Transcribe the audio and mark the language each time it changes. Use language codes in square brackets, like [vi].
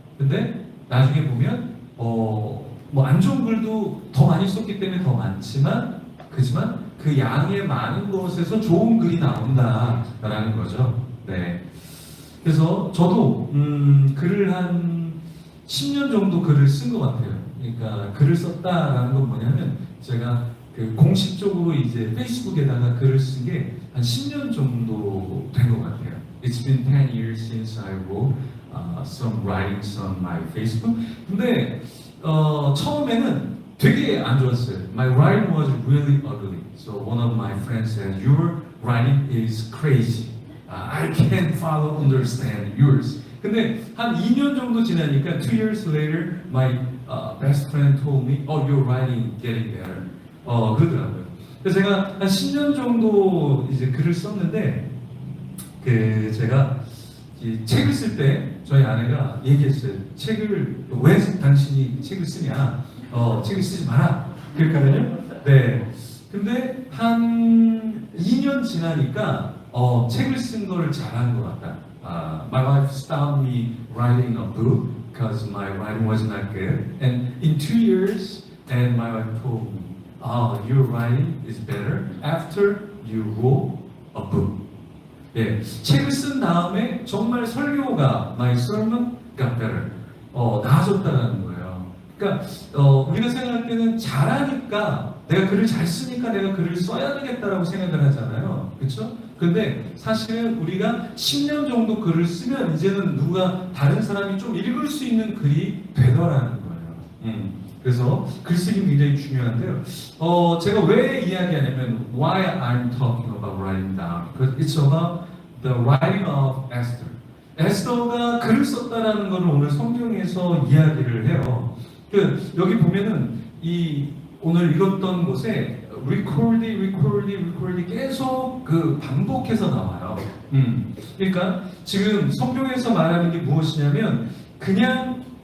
[ko] 근데 나중에 보면 뭐 안 좋은 글도 더 많이 썼기 때문에 더 많지만, 그지만 그 양의 많은 것에서 좋은 글이 나온다라는 거죠. 네. 그래서 저도 글을 한 10년 정도 글을 쓴 것 같아요. 그러니까 글을 썼다라는 건 뭐냐면 제가 그 공식적으로 이제 페이스북에다가 글을 쓴 게 한 10년 정도 된 것 같아요. [en] It's been 10 years since I wrote some writings on my Facebook. [ko] 근데 처음에는 되게 안 좋았어요. [en] My writing was really ugly. So one of my friends said, "Your writing is crazy. I can't follow, understand yours." [ko] 근데 한 2년 정도 지나니까 [en] 2 years later, my best friend told me, "Oh, your writing getting better." [ko] 그러더라고요. 그래서 제가 한 10년 정도 이제 글을 썼는데, 그 제가 이 책을 쓸 때 저희 아내가 얘기했어요. 책을 왜 당신이 책을 쓰냐? 책을 쓰지 마라. 그랬거든요. 네. 근데 한 2년 지나니까 책을 쓴 거를 잘한 것 같다. [en] My wife stopped me writing a book because my writing was not good. And in 2 years, and my wife told me, your writing is better after you wrote a book. [ko] 예, 책을 쓴 다음에 정말 설교가 [en] my sermon got better. [ko] 나아졌다는 거예요. 그러니까 우리가 생각할 때는 잘하니까, 내가 글을 잘 쓰니까 내가 글을 써야 되겠다라고 생각을 하잖아요. 그렇죠? 근데 사실은 우리가 10년 정도 글을 쓰면 이제는 누가 다른 사람이 좀 읽을 수 있는 글이 되더라는 거예요. 그래서 글쓰기 굉장히 중요한데요. 제가 왜 이야기하냐면 [en] why I'm talking about writing down. Because it's about the writing of Esther. [ko] 에스더가 글을 썼다라는 것을 오늘 성경에서 이야기를 해요. 여기 보면은 이 오늘 읽었던 곳에 record이 계속 그 반복해서 나와요. 그러니까 지금 성경에서 말하는 게 무엇이냐면 그냥